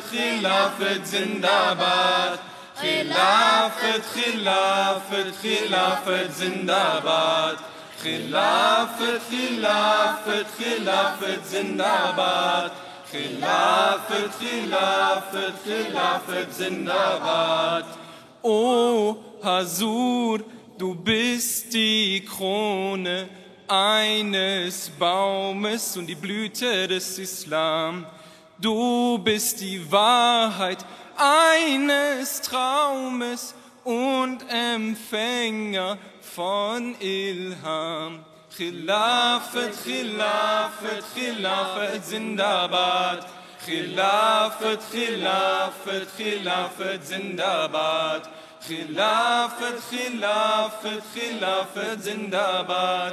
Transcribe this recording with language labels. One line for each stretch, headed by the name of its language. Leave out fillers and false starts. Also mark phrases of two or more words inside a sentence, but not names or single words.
Urdu: خلافت زندہ باد خلافت خلافت خلافت زندہ باد خلافت خلافت خلافت زندہ باد خلافت خلافت خلافت زندہ باد
German: O Hasur, du bist die Krone eines Baumes und die Blüte des Islam. Du bist die Wahrheit eines Traumes und Empfänger von Ilham.
Urdu: خلافت، خلافت، خلافت، زندہ باد. خلافت، خلافت، خلافت، زندہ باد. خلافت، خلافت، خلافت، زندہ باد.